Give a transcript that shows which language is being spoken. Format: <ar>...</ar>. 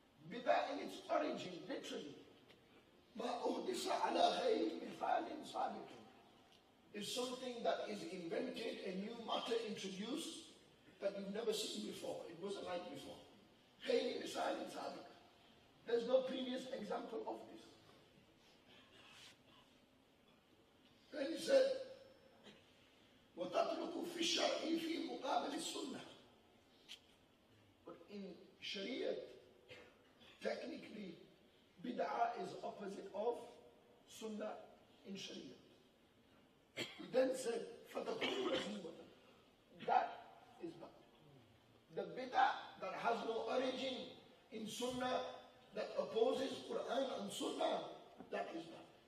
<en>Bid'ah in its origin, literally,</en> <ar>مَا أُحْدِثَ عَلَى غَيْرِ مِثَالٍ سَابِقٍ,</ar> <en>is something that is invented, a new matter introduced that you've never seen before. It wasn't like before.</en> <ar>غَيْرِ مِثَالٍ سَابِقٍ.</ar> <en>There's no previous example of this. Then he said,</en> <ar>وَتَطْلُقُ فِي الشَّرْعِ فِي مُقَابِلِ السُّنَّةِ.</ar> <en>But in Sharia, technically, bid'ah is opposite of sunnah in Sharia. He then said,</en> <ar>فَتَكُونُ رَزِيمَةً.</ar> <en>That is bad. The bid'ah that has no origin in sunnah, that opposes Quran and Sunnah, that is bad.</en>